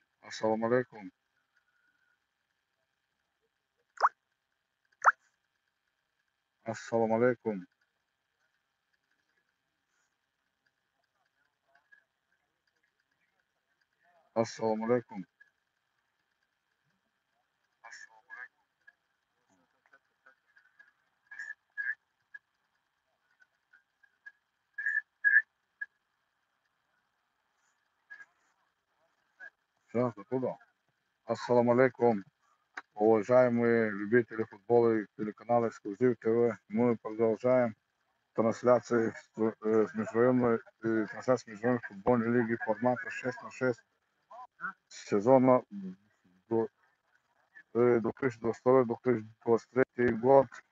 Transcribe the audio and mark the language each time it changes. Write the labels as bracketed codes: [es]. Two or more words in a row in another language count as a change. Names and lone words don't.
[ar] السلام عليكم. السلام عليكم. السلام عليكم. [ru] Сейчас оттуда. [ar] السلام عليكم. [ru] Уважаемые любители футбола и телеканала Эксклюзив ТВ, мы продолжаем трансляции с межрайонной футбольной лиги формата 6 на 6 сезона 2022-2023 год.